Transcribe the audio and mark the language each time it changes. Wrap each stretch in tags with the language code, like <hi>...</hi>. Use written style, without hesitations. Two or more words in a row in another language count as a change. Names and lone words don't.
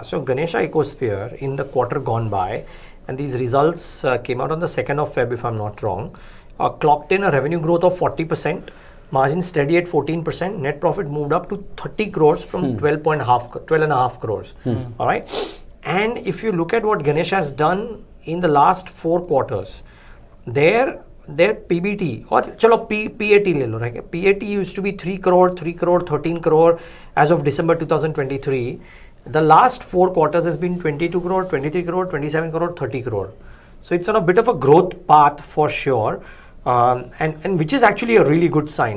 <en>So Ganesha Ecosphere in the quarter gone by, and these results came out on the 2nd of Feb if I'm not wrong, clocked in a revenue growth of 40%, margin steady at 14%, net profit moved up to 30 crores from 12.5 crores. All right. And if you look at what Ganesha has done in the last 4 quarters, their PBT or</en> <hi>chalo PAT le lo,</hi> <en>right? PAT used to be 3 crore, 13 crore as of December 2023. The last 4 quarters has been 22 crore, 23 crore, 27 crore, 30 crore. So it's on a bit of a growth path for sure, and which is actually a really good sign.</en>